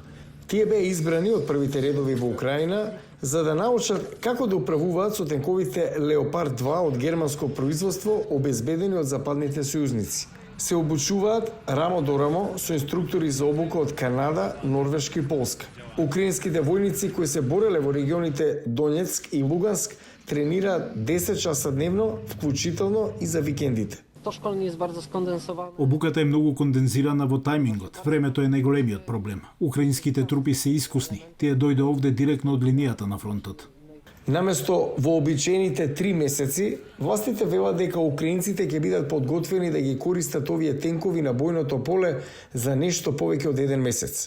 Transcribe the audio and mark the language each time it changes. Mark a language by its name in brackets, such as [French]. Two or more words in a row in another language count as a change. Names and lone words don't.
[Macedonian] Тие беа избрани од првите редови во Украина за да научат како да управуваат со тенковите Леопард 2 од германско производство, обезбедени од западните сојузници. Се обучуваат рамо до рамо со инструктори за обука од Канада, Норвешка и Полска. Украинските војници кои се бореле во регионите Донецк и Луганск тренираат 10 часа дневно, вклучително и за викендите. [Polish] To szkolenie jest bardzo skondensowane. [Macedonian] Обуката е многу кондензирана во тајмингот. Времето е најголемиот проблем. Украинските трупи се искусни. Тие дојде овде директно од линијата на фронтот. Наместо вообичаените 3 месеци, властите велат дека украинците ќе бидат подготвени да ги користат овие тенкови на бојното поле за нешто повеќе од 1 месец.